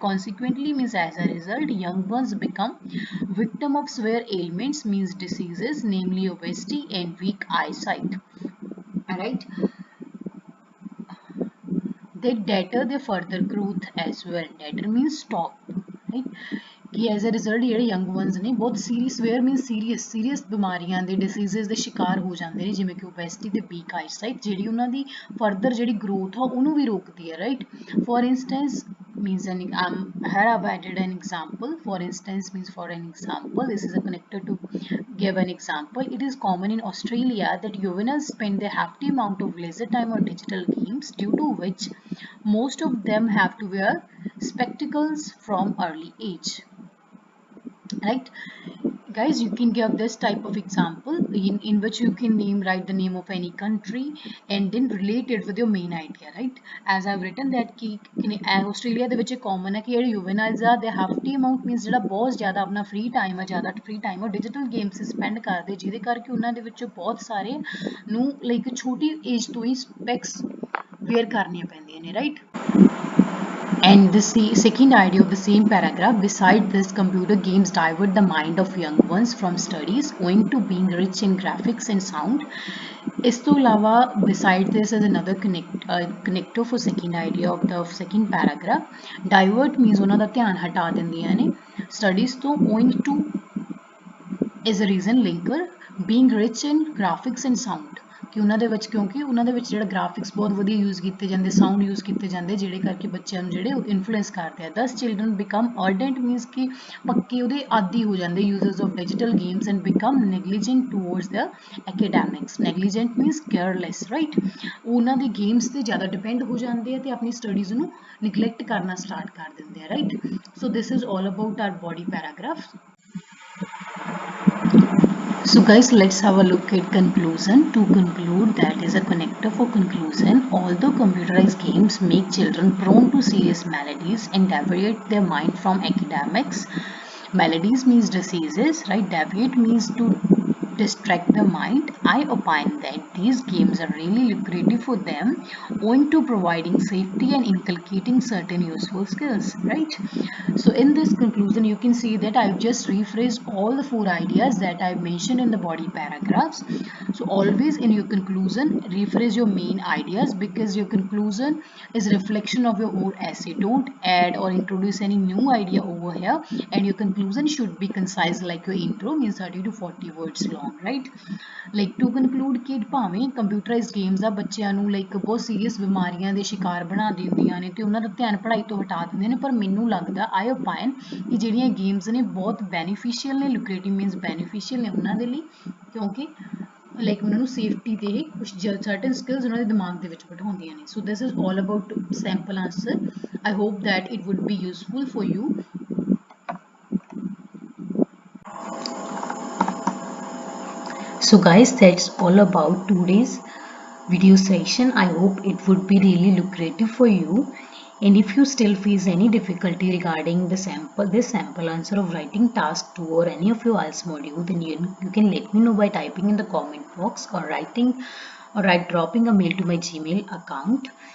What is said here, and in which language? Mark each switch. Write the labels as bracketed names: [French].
[English] consequently means as a result young ones become victim of severe ailments means diseases namely obesity and weak eyesight, right? They deter their further growth as well। deter means stop, right? [Punjabi] कि as a result ਜਿਹੜੇ young ones ਨੇ ਬਹੁਤ serious means serious ਬਿਮਾਰੀਆਂ ਦੇ diseases ਦੇ ਸ਼ਿਕਾਰ ਹੋ ਜਾਂਦੇ ਨੇ, ਜਿਵੇਂ ਕਿ ਓਬੈਸਿਟੀ ਤੇ ਵੀਕ ਆਈਸਾਈਟ, ਜਿਹੜੀ ਉਹਨਾਂ ਦੀ ਫਰਦਰ ਜਿਹੜੀ ਗਰੋਥ ਆ ਉਹਨੂੰ ਵੀ ਰੋਕਦੀ ਹੈ, right? [English] For instance means here I've added an example। for instance means for an example, this is a connector to give an example। it is common in Australia that juveniles spend a hefty amount of leisure time on digital games due to which most of them have to wear spectacles from early age, right? Guys, you can give this type of example in which you can write the name of any country and then relate it with your main idea, right? as I've written that [Punjabi] ਕਿ Australia ਦੇ ਵਿੱਚ common ਹੈ ਕਿ ਜਿਹੜੇ ਯੂਵੈਨਾਈਲਸ ਆ ਦੇ ਹੈਫਟੀ amount means ਜਿਹੜਾ ਬਹੁਤ ਜ਼ਿਆਦਾ ਆਪਣਾ ਫ੍ਰੀ ਟਾਈਮ ਹੈ, ਜ਼ਿਆਦਾ ਫ੍ਰੀ ਟਾਈਮ ਉਹ ਡਿਜੀਟਲ ਗੇਮਸ ਸਪੈਂਡ ਕਰਦੇ, ਜਿਹਦੇ ਕਰਕੇ ਉਹਨਾਂ ਦੇ ਵਿੱਚੋਂ ਬਹੁਤ ਸਾਰੇ ਨੂੰ ਲਾਈਕ ਛੋਟੀ ਏਜ ਤੋਂ ਹੀ ਸਪੈਕਸ ਵੇਅਰ ਕਰਨੀਆਂ ਪੈਂਦੀਆਂ ਨੇ, right? [English] And the second idea of the same paragraph, beside this computer games divert the mind of young ones from studies owing to being rich in graphics and sound। [Punjabi] ਇਸ ਤੋਂ ਇਲਾਵਾ [English] beside this is another connector for second idea of the second paragraph। divert means [Punjabi] ਉਹਨਾਂ ਦਾ ਧਿਆਨ ਹਟਾ ਦਿੰਦੀਆਂ ਨੇ studies ਤੋਂ [English] owing to is a reason linker being rich in graphics and sound [Punjabi] ਕਿ ਉਹਨਾਂ ਦੇ ਵਿੱਚ ਕਿਉਂਕਿ ਉਹਨਾਂ ਦੇ ਵਿੱਚ ਜਿਹੜਾ ਗ੍ਰਾਫਿਕਸ ਬਹੁਤ ਵਧੀਆ ਯੂਜ਼ ਕੀਤੇ ਜਾਂਦੇ, ਸਾਊਂਡ ਯੂਜ਼ ਕੀਤੇ ਜਾਂਦੇ, ਜਿਹੜੇ ਕਰਕੇ ਬੱਚਿਆਂ ਨੂੰ ਜਿਹੜੇ ਇਨਫਲੂਐਂਸ ਕਰਦੇ ਆ। [English] thus children become ardent means [Punjabi] ਕਿ ਪੱਕੇ ਉਹਦੇ ਆਦੀ ਹੋ ਜਾਂਦੇ [English] Users of digital games and become negligent towards the academics. Negligent means careless, right? [Punjabi] ਉਹਨਾਂ ਦੇ ਗੇਮਸ ਤੇ ਜ਼ਿਆਦਾ ਡਿਪੈਂਡ ਹੋ ਜਾਂਦੇ ਆ ਤੇ ਆਪਣੀ ਸਟੱਡੀਜ਼ ਨੂੰ ਨਿਗਲੈਕਟ ਕਰਨਾ ਸਟਾਰਟ ਕਰ ਦਿੰਦੇ ਆ, [English] Right? So this is all about our body paragraph. So guys, let's have a look at conclusion. To conclude, that is a connector for conclusion. Although computerized games make children prone to serious maladies and deviate their mind from academics, maladies means diseases, right? Deviate means to distract the mind. I opine that these games are really lucrative for them owing to providing safety and inculcating certain useful skills, right? So in this conclusion, you can see that I've just rephrased all the four ideas that I've mentioned in the body paragraphs. So always in your conclusion, rephrase your main ideas because your conclusion is a reflection of your whole essay. Don't add or introduce any new idea over here, and your conclusion should be concise like your intro, means 30 to 40 words long, right? Like to conclude [Punjabi] ਕਿ ਭਾਵੇਂ computerised games ਆ ਬੱਚਿਆਂ ਨੂੰ like ਬਹੁਤ serious ਬਿਮਾਰੀਆਂ ਦੇ ਸ਼ਿਕਾਰ ਬਣਾ ਦਿੰਦੀਆਂ ਨੇ ਤੇ ਉਹਨਾਂ ਦਾ ਧਿਆਨ ਪੜ੍ਹਾਈ ਤੋਂ ਹਟਾ ਦਿੰਦੇ ਨੇ, ਪਰ ਮੈਨੂੰ ਲੱਗਦਾ ਆਈ ਓਪਾਈਨ ਕਿ ਜਿਹੜੀਆਂ ਗੇਮਸ ਨੇ ਬਹੁਤ ਬੈਨੀਫੀਸ਼ੀਅਲ ਨੇ, ਲੁਕਰੇਟਿਵ ਮੀਨਸ ਬੈਨੀਫੀਸ਼ੀਅਲ ਨੇ ਉਹਨਾਂ ਦੇ ਲਈ, ਕਿਉਂਕਿ ਲਾਈਕ ਉਹਨਾਂ ਨੂੰ ਸੇਫਟੀ ਤੇ ਕੁਝ ਸਰਟਨ ਸਕਿੱਲਸ ਉਹਨਾਂ ਦੇ ਦਿਮਾਗ ਦੇ ਵਿੱਚ ਬਿਠਾਉਂਦੀਆਂ ਨੇ. [English] So this is all about sample answer. I hope that it would be useful for you. So guys, that's all about today's video session. I hope it would be really lucrative for you. And if you still face any difficulty regarding this sample answer of writing task 2 or any of your IELTS module, then you can let me know by typing in the comment box or dropping a mail to my Gmail account.